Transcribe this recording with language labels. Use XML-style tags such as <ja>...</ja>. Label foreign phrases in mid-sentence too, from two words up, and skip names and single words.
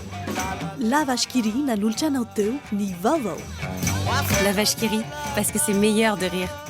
<mg>La vache qui rit nanolotra anao teo ny vaovao.</mg> <fr>La vache qui rit, parce que c'est meilleur de rire.</fr>